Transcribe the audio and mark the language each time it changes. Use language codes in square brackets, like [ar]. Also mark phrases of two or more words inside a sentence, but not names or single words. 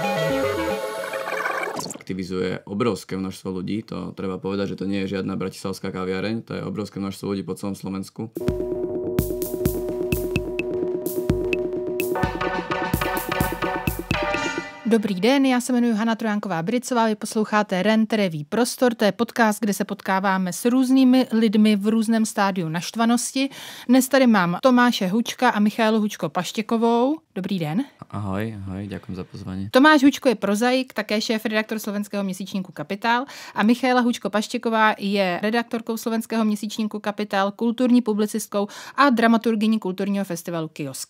[sk] Aktivizuje obrovské množstvo ľudí, to treba povedať, že to nie je žiadna bratislavská kaviareň, to je obrovské množstvo ľudí po celom Slovensku. [cs] Dobrý den, já se jmenuji Hana Trojánková-Bricová, vy posloucháte REN, tedy Ví prostor, to je podcast, kde se potkáváme s různými lidmi v různém stádiu naštvanosti. Dnes tady mám Tomáše Hučka a Michaelu Hučko-Paštěkovou. Dobrý den. [sk] Ahoj, ďakujem za pozvanie. [cs] Tomáš Hučko je prozaik, také šéf-redaktor slovenského měsíčníku Kapitál a Michaela Hučko-Paštěková je redaktorkou slovenského měsíčníku Kapitál, kulturní publicistkou a dramaturgyní kulturního festivalu Kiosk.